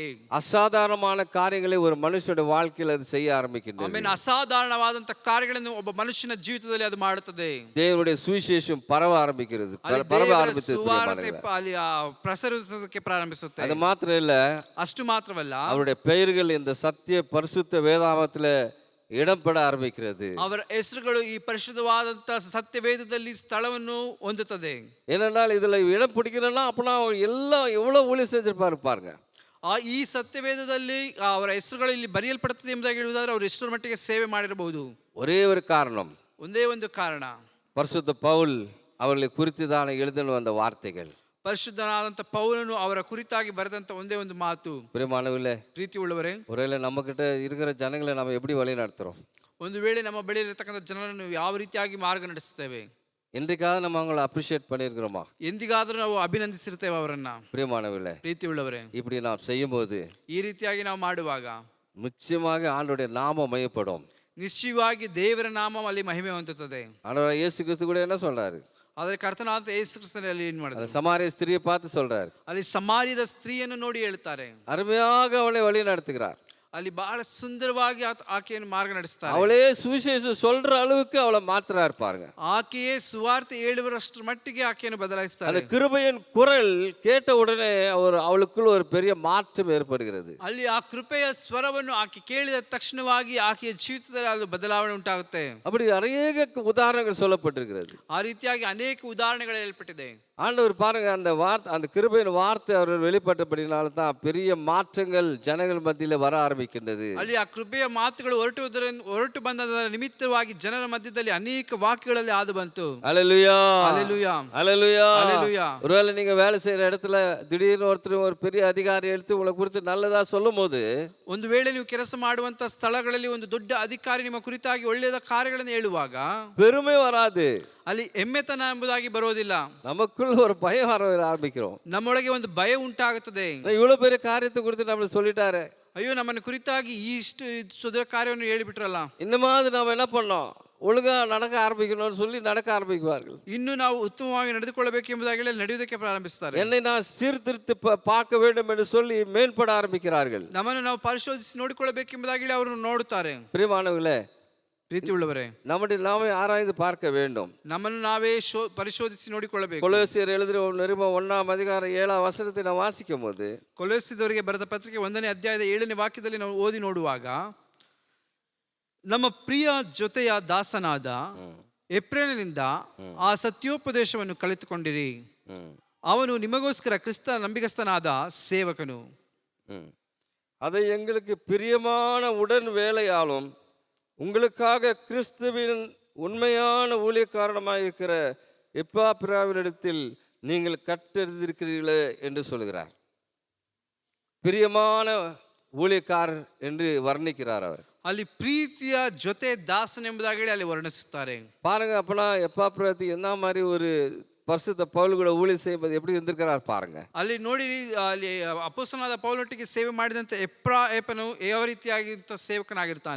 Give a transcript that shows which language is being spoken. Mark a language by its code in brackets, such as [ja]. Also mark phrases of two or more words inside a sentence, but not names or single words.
[ta] அசாதாரணமான காரியங்களை ஒரு மனுஷனுடைய வாழ்க்கையில் அது செய்ய ஆரம்பிக்கின்றது. [kn] ಆಮೇಲೆ ಅಸಾಧಾರಣವಾದಂತ ಕಾರ್ಯಗಳನ್ನು ಒಬ್ಬ ಮನುಷ್ಯನ ಜೀವಿತದಲ್ಲಿ ಅದು ಮಾಡುತ್ತದೆ. [ta] தேவனுடைய சுவிசேஷம் பரவ ஆரம்பிக்கிறது, பரவ ஆரம்பித்தது. [kn] ಅಲ್ಲಿ ಪ್ರಸರಿಸುವುದಕ್ಕೆ ಪ್ರಾರಂಭಿಸುತ್ತೆ. [ta] அது மாத்திரம் இல்ல, [kn] ಅಷ್ಟು ಮಾತ್ರವಲ್ಲ, [ta] அவருடைய பெயர்கள் இந்த சத்திய பரிசுத்த வேதாகமத்தில் இடம்பெற ஆரம்பிக்கிறது. [kn] ಅವರ ಹೆಸರುಗಳು ಈ ಪರಿಶುದ್ಧವಾದಂತ ಸತ್ಯವೇದದಲ್ಲಿ ಸ್ಥಳವನ್ನು ಹೊಂದುತ್ತದೆ. [ta] ஏனென்றால் இதுல இடம் பிடிக்கணும்னா அப்பனா எல்லாம் எவ்வளவு ஊழியம் செஞ்சிருப்பாரு பாருங்க. [kn] ಈ ಸತ್ಯವೇದದಲ್ಲಿ ಅವರ ಹೆಸರುಗಳು ಇಲ್ಲಿ ಬರೆಯಲ್ಪಡುತ್ತದೆ ಎಂಬುದಾಗಿ ಹೇಳುವುದಾದ್ರೆ ಅವರು ಎಷ್ಟರ ಮಟ್ಟಿಗೆ ಸೇವೆ ಮಾಡಿರಬಹುದು. [ta] ஒரே ஒரு காரணம், [kn] ಒಂದೇ ಒಂದು ಕಾರಣ, [ta] பரிசுத்த பவுல் அவர்களை குறித்துதான எழுதின வந்த வார்த்தைகள். [kn] ಪರಿಶುದ್ಧನಾದಂತ ಪೌಲನು ಅವರ ಕುರಿತಾಗಿ ಬರೆದಂತ ಒಂದೇ ಒಂದು ಮಾತು. [ta] பிரியமானவர்களே, [kn] ಪ್ರೀತಿ ಉಳ್ಳವರೇ, [ta] ஒருவேளை நம்ம கிட்ட இருக்கிற ஜனங்களை நம்ம எப்படி வழி நடத்துறோம்? [kn] ಒಂದು ವೇಳೆ ನಮ್ಮ ಬಳಿ ಇರತಕ್ಕಂಥ ಜನರನ್ನು ಯಾವ ರೀತಿಯಾಗಿ ಮಾರ್ಗ ನಡೆಸುತ್ತೇವೆ? [ta] என்றைக்காவது நம்ம அவங்களை அப்ரிஷியேட் பண்ணியிருக்கிறோமா? [kn] ಎಂದಿಗಾದ್ರೂ ನಾವು ಅಭಿನಂದಿಸಿರ್ತೇವೆ ಅವರನ್ನ? [ta] பிரியமானவர்களே, [kn] ಪ್ರೀತಿ ಉಳ್ಳವರೇ, [ta] இப்படி நாம் செய்யும்போது [kn] ಈ ರೀತಿಯಾಗಿ ನಾವು ಮಾಡುವಾಗ [ta] நிச்சயமாக ஆண்டவருடைய நாமம் மையப்படும். [kn] ನಿಶ್ಚಯವಾಗಿ ದೇವರ ನಾಮ ಅಲ್ಲಿ ಮಹಿಮೆ ಹೊಂದುತ್ತದೆ. [ta] ஆண்டவர் இயேசு கிறிஸ்து கூட என்ன சொல்றாரு? [kn] ಆದರೆ ಕರ್ತನಾದ ಯೇಸು ಕ್ರಿಸ್ತನಲ್ಲಿ ಏನು ಮಾಡಿದ್ರು? [ta] சமாரிய ஸ்திரியை பார்த்து சொல்றாரு, [kn] ಅಲ್ಲಿ ಸಮಾರ್ಯದ ಸ್ತ್ರೀಯನ್ನು ನೋಡಿ ಹೇಳ್ತಾರೆ, [ta] அருமையாக அவளை வழி நடத்துகிறார். [kn] ಅಲ್ಲಿ ಬಹಳ ಸುಂದರವಾಗಿ ಆಕೆಯನ್ನು ಮಾರ್ಗ ನಡೆಸ್ತಾರೆ. [ta] அவளே சுவிசேஷம் சொல்ற அளவுக்கு அவளை மாத்திரா இருப்பாருங்க. [kn] ಆಕೆಯೇ ಸುವಾರ್ತೆ ಹೇಳುವಷ್ಟರ ಮಟ್ಟಿಗೆ ಆಕೆಯನ್ನು ಬದಲಾಯಿಸ್ತಾರೆ. [ta] அந்த கிருபையின் குரல் கேட்ட உடனே அவளுக்குள்ள ஒரு பெரிய மாற்றம் ஏற்படுகிறது. [kn] ಅಲ್ಲಿ ಆ ಕೃಪೆಯ ಸ್ವರವನ್ನು ಆಕೆ ಕೇಳಿದ ತಕ್ಷಣವಾಗಿ ಆಕೆಯ ಜೀವಿತದಲ್ಲಿ ಅದು ಬದಲಾವಣೆ ಉಂಟಾಗುತ್ತೆ. [ta] அப்படி அநேக உதாரணங்கள் சொல்லப்பட்டிருக்கிறது. [kn] ಆ ರೀತಿಯಾಗಿ ಅನೇಕ ಉದಾಹರಣೆಗಳು ಹೇಳಲ್ಪಟ್ಟಿದೆ. [ta] ஆண்டவர் பாருங்க, அந்த வார்த்தை, அந்த கிருபையின் வார்த்தை அவர்கள் வெளிப்பட்டபடினால தான் பெரிய மாற்றங்கள் ஜனங்கள் மத்தியில வர ஆரம்பிக்கின்றது. [kn] ಅಲ್ಲಿ ಆ ಕೃಪೆಯ ಮಾತುಗಳು ಹೊರಟು ಬಂದ ನಿಮಿತ್ತವಾಗಿ ಜನರ ಮಧ್ಯದಲ್ಲಿ ಅನೇಕ ವಾಕ್ಯಗಳಲ್ಲಿ ಆದು ಬಂತು. [ta] அல்லேலூயா, அல்லேலூயா, அல்லேலூயா, அல்லேலூயா. ஒருவேளை நீங்க வேலை செய்யற இடத்துல திடீர்னு ஒருத்தர் ஒரு பெரிய அதிகாரி எடுத்து உங்களை குறித்து நல்லதா சொல்லும் போது, [kn] ಒಂದು ವೇಳೆ ನೀವು ಕೆಲಸ ಮಾಡುವಂತ ಸ್ಥಳಗಳಲ್ಲಿ ಒಂದು ದೊಡ್ಡ ಅಧಿಕಾರಿ ನಿಮ್ಮ ಕುರಿತಾಗಿ ಒಳ್ಳೆಯದ ಕಾರ್ಯಗಳನ್ನು ಹೇಳುವಾಗ [ta] பெருமை வராது, [kn] ಅಲ್ಲಿ ಎಮ್ಮೆತನ ಎಂಬುದಾಗಿ ಬರೋದಿಲ್ಲ. [ta] நமக்குள்ள ஒரு பயம் வர ஆரம்பிக்கிறோம். [kn] ನಮ್ಮೊಳಗೆ ಒಂದು ಭಯ ಉಂಟಾಗುತ್ತದೆ. [ta] இவ்வளவு பெரிய காரியத்தை குறித்து நம்மளுக்கு சொல்லிட்டாரு, [kn] ಅಯ್ಯೋ, ನಮ್ಮನ್ನು ಕುರಿತಾಗಿ ಇಷ್ಟು ಸುದೀರ್ಘ ಕಾರ್ಯವನ್ನು ಹೇಳಿಬಿಟ್ರಲ್ಲ. [ta] இன்னமாவது நம்ம என்ன பண்ணோம், ஒழுங்கா நடக்க ஆரம்பிக்கணும்னு சொல்லி நடக்க ஆரம்பிக்குவார்கள். [kn] ಇನ್ನು ನಾವು ಉತ್ತಮವಾಗಿ ನಡೆದುಕೊಳ್ಳಬೇಕು ಎಂಬುದಾಗಿ ನಡೆಯುವುದಕ್ಕೆ ಪ್ರಾರಂಭಿಸುತ್ತಾರೆ. [ta] என்னை நான் சீர்திருத்தி பார்க்க வேண்டும் என்று சொல்லி மேம்பட ஆரம்பிக்கிறார்கள். [kn] ನಮ್ಮನ್ನು ನಾವು ಪರಿಶೋಧಿಸಿ ನೋಡಿಕೊಳ್ಳಬೇಕೆಂಬುದಾಗಿ ಅವರು ನೋಡುತ್ತಾರೆ. [ta] பிரியமானவர்களே, [kn] ಪ್ರೀತಿ ಉಳ್ಳವರೇ, [ta] நாமே ஆராய்ந்து பார்க்க வேண்டும். [kn] ನಮ್ಮನ್ನು ನಾವೇ ಪರಿಶೋಧಿಸಿ ನೋಡಿಕೊಳ್ಳಬೇಕು. [ta] கொலோசியர் எழுதின நிருபம் 1ஆம் அதிகாரம் 7ஆம் வசனத்தை ನಾವು ವಾಸಿக்கும் போது, [kn] ಕೊಲೊಸ್ಸೆದವರಿಗೆ ಬರೆದ ಪತ್ರಿಕೆ 1ನೇ ಅಧ್ಯಾಯದ 7ನೇ ವಾಕ್ಯದಲ್ಲಿ ನಾವು ಓದಿ ನೋಡುವಾಗ, ನಮ್ಮ ಪ್ರಿಯ ಜೊತೆಯ ದಾಸನಾದ ಎಫ್ರೇಮನಿಂದ ಆ ಸತ್ಯೋಪದೇಶವನ್ನು ಕಲಿತುಕೊಂಡಿರಿ. ಅವನು ನಿಮಗೋಸ್ಕರ ಕ್ರಿಸ್ತ ನಂಬಿಗಸ್ತನಾದ ಸೇವಕನು. [ta] அதை எங்களுக்கு பிரியமான உடன் வேலையாலும் உங்களுக்காக கிறிஸ்துவின் உண்மையான ஊழியக்காரனமாக இருக்கிற எப்பாப்பிராவினிடத்தில் நீங்கள் கற்றறிந்திருக்கிறீர்களே என்று சொல்கிறார். பிரியமான ஊழியக்காரர் என்று வர்ணிக்கிறார் அவர். [kn] ಅಲ್ಲಿ ಪ್ರೀತಿಯ ಜೊತೆ ದಾಸನ್ ಎಂಬುದಾಗಿ ಹೇಳಿ ಅಲ್ಲಿ ವರ್ಣಿಸುತ್ತಾರೆ. [ta] பாருங்க, அப்பனா எப்பாப்பிராத்தி என்ன மாதிரி ஒரு பரிசுத்த பவுல் கூட ஊழியம் செய்வது எப்படி இருந்திருக்கிறார் பாருங்க. [kn] ಅಲ್ಲಿ ನೋಡಿ, ಅಲ್ಲಿ ಅಪೊಸ್ತಲನಾದ ಪೌಲನೊಟ್ಟಿಗೆ ಸೇವೆ ಮಾಡಿದಂತೆ ಎಫ್ರಾಯನು ಯಾವ ರೀತಿಯಾಗಿಂತ ಸೇವಕನಾಗಿರ್ತಾನೆ.